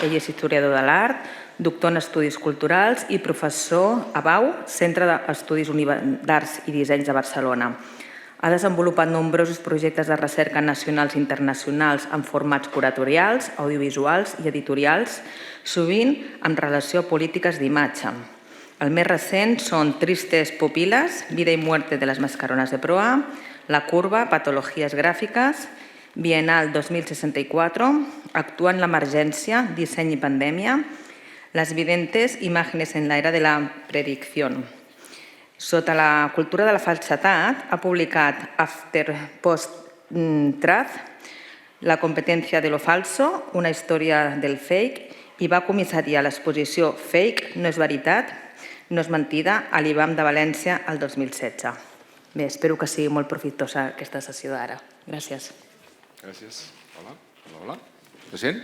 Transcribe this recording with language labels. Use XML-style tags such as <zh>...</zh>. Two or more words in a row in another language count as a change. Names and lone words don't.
<ca>Ell és historiador de l'art, doctor en Estudis Culturals i professor a BAU, Centre d'Estudis d'Arts i Dissenys de Barcelona. Ha desenvolupat nombrosos projectes de recerca nacionals i internacionals en formats curatorials, audiovisuals i editorials, sovint en relació a polítiques d'imatge. El més recent són Tristes Pupilas, Vida y Muerte de las Mascaronas de Proa, La Curva, Patologías Gráficas, Bienal 2064, Actúa en l'emergència, Disseny i pandèmia, Las videntes, Imágenes en la era de la predicción. Sota la cultura de la falsedat, ha publicat After Post Truth, La competencia de lo falso, una història del fake, i va comissariar l'exposició Fake, no és veritat, no és mentida, a l'IBAM de València el 2016. Bé, espero que sigui molt profitosa aquesta sessió d'ara. Gràcies. Gràcies. Hola. Se sent?</ca>